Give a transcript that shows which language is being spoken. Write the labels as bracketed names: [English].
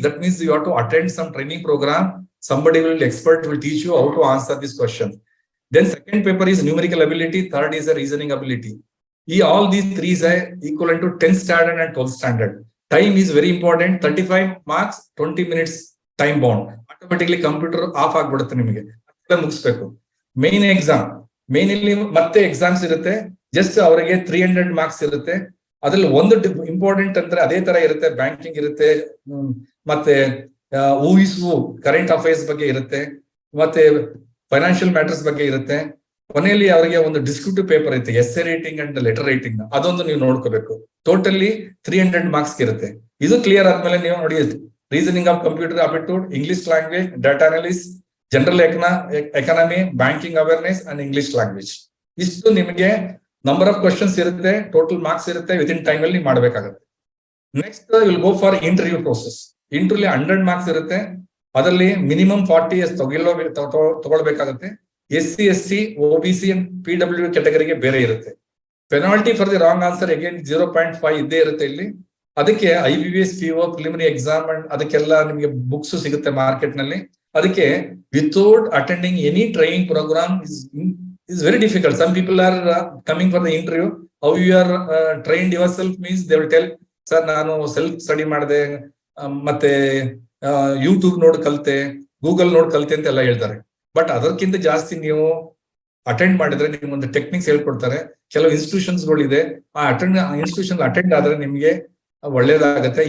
[English] That means you have to attend some training program. Somebody will expert will teach you how to answer this question. Then second paper is numerical ability. Third is a reasoning ability. All these 3 are equivalent to 10th standard and 12th standard. Time is very important. 35 marks, 20 minutes time bound. Automatically computer off [Kannada] ಆಗ್ಬಿಡುತ್ತೆ ನಿಮಗೆ. ಮುಗಿಸ್ಬೇಕು. Main exam, main ಇಲ್ಲಿ ಮತ್ತೆ exams ಇರುತ್ತೆ. Just ಅವರಿಗೆ 300 marks ಇರುತ್ತೆ. ಅದ್ರಲ್ಲಿ ಒಂದು ಇಂಪಾರ್ಟೆಂಟ್ ಅಂದ್ರೆ ಅದೇ ತರ ಇರುತ್ತೆ, ಬ್ಯಾಂಕಿಂಗ್ ಇರುತ್ತೆ, ಮತ್ತೆ ಊಹಿಸುವ ಕರೆಂಟ್ ಅಫೇರ್ಸ್ ಬಗ್ಗೆ ಇರುತ್ತೆ, ಮತ್ತೆ ಫೈನಾನ್ಷಿಯಲ್ ಮ್ಯಾಟರ್ಸ್ ಬಗ್ಗೆ ಇರುತ್ತೆ. ಕೊನೆಯಲ್ಲಿ ಅವರಿಗೆ ಒಂದು ಡಿಸ್ಕ್ರಿಪ್ಟಿವ್ ಪೇಪರ್ ಇರುತ್ತೆ, essay writing and letter writing, ಅದೊಂದು ನೀವು ನೋಡ್ಕೋಬೇಕು. ಟೋಟಲಿ 300 ಮಾರ್ಕ್ಸ್ ಇರುತ್ತೆ. ಇದು ಕ್ಲಿಯರ್ ಆದ್ಮೇಲೆ ನೀವು ನೋಡಿ, reasoning of computer aptitude, English language, data analyse, general economy, banking awareness and English language. ಇಷ್ಟು ನಿಮಗೆ ನಂಬರ್ ಆಫ್ ಕ್ವಶನ್ಸ್ ಇರುತ್ತೆ, ಟೋಟಲ್ ಮಾರ್ಕ್ಸ್ ಇರುತ್ತೆ, ವಿತಿನ್ ಟೈಮ್ ಅಲ್ಲಿ ಮಾಡಬೇಕಾಗುತ್ತೆ. [English] Next will go for interview process. Interview 100 marks ಇರುತ್ತೆ. [Kannada] ಅದರಲ್ಲಿ minimum 40 years ತಗೊಳ್ಬೇಕಾಗುತ್ತೆ. SC, ST, OBC and PW ಕ್ಯಾಟಗರಿಗೆ ಬೇರೆ ಇರುತ್ತೆ. [English] penalty for the wrong answer again [Kannada] 0.5 ಇದ್ದೇ ಇರುತ್ತೆ ಇಲ್ಲಿ. ಅದಕ್ಕೆ IBPS PO preliminary exam and ಅದಕ್ಕೆಲ್ಲ ನಿಮಗೆ ಬುಕ್ಸ್ ಸಿಗುತ್ತೆ ಮಾರ್ಕೆಟ್ ನಲ್ಲಿ. [English] ಅದಕ್ಕೆ without attending any training programme is very difficult. Some people are coming for the interview. How you are trained yourself means they will tell, sir, [Kannada] ನಾನು self study ಮಾಡಿದೆ, ಮತ್ತೆ YouTube ನೋಡ್ ಕಲ್ತೆ, ಗೂಗಲ್ ನೋಡ್ ಕಲ್ತೆ ಅಂತ ಎಲ್ಲ ಹೇಳ್ತಾರೆ. ಬಟ್ ಅದಕ್ಕಿಂತ ಜಾಸ್ತಿ ನೀವು ಅಟೆಂಡ್ ಮಾಡಿದ್ರೆ ನಿಮ್ಗೆ ಒಂದು ಟೆಕ್ನಿಕ್ಸ್ ಹೇಳ್ಕೊಡ್ತಾರೆ. ಕೆಲವು ಇನ್ಸ್ಟಿಟ್ಯೂಷನ್ಸ್ ಗಳಿದೆ, ಆ ಇನ್ಸ್ಟಿಟ್ಯೂಷನ್ ಅಟೆಂಡ್ ಆದ್ರೆ ನಿಮ್ಗೆ ಒಳ್ಳೇದಾಗತ್ತೆ.